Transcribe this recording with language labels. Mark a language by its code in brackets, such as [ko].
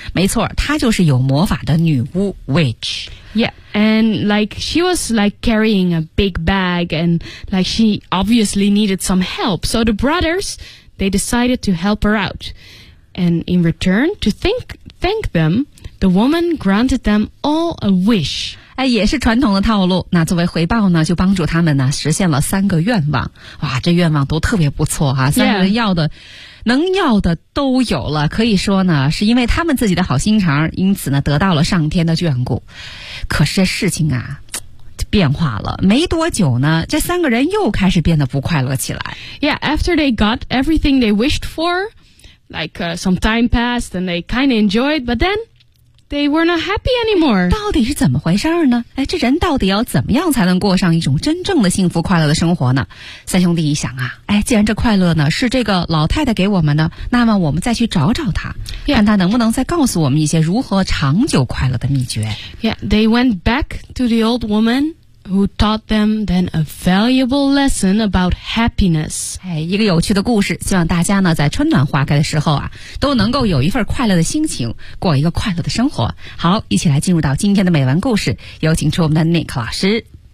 [zh] 没错，她就是有魔法的女巫 witch。 [en] Yeah, and like she was like carrying a big bag and like she obviously needed some help. So the brothers, they decided to help her out. And in return, to thank them, the woman granted them all a wish. [zh] 哎，也是传统的套路。那作为回报呢，就帮助他们呢实现了三个愿望。哇，这愿望都特别不错哈、啊！三个人要的、 yeah. 能要的都有了，可以说呢是因为他们自己的好心肠，因此呢得到了上天的眷顾。可是这事情啊变化了，没多久呢这三个人又开始变得不快乐起来。 [en] Yeah, after they got everything they wished for, like some time passed and they kind of enjoyed, but then They were not happy anymore. [zh] 到底是怎么回事呢？哎，这人到底要怎么样才能过上一种真正的幸福快乐的生活呢？三兄弟一想啊，哎，既然这快乐呢是这个老太太给我们的，那么我们再去找找她，看她能不能再告诉我们一些如何长久快乐的秘诀。 [en] Yeah, they went back to the old woman. Who taught them then a valuable lesson about happiness? [zh] 哎，一个有趣的故事，希望大家呢在春暖花开的时候啊，都能够有一份快乐的心情，过一个快乐的生活。好，一起来进入到今天的美文故事，有请出我们的 Nick 老师。